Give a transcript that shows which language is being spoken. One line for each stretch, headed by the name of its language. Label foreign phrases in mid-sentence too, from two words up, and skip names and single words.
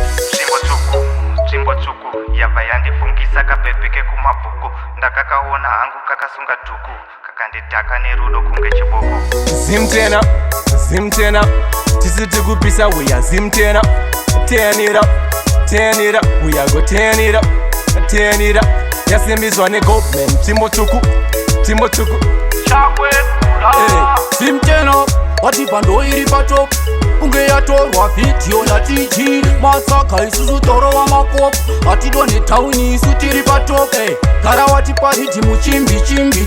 Shona: Timbo Tsuku, Timbo Tsuku, yabva yandifungisa kapepe kekumabhuku. Ndakakaona hangu kakasunga dhuku, kakandidhaka nerudo kunge chiboko. Zimtena, Zimtena, tisiti kupisa,
English: we are Zimtena. Turn it up, turn it up, we are go turn it up, turn it up.
Shona: Yasimbiswa ne government, Timbo Tsuku, Timbo Tsuku. Eh, Zimtena, wati bando iri pa top. Kunge yatorwa video na T G. Masaka isusu toro wa makopo. Atidone town isu tiri pa top. Eh, gara wati pa hiti muchimbi chimbi.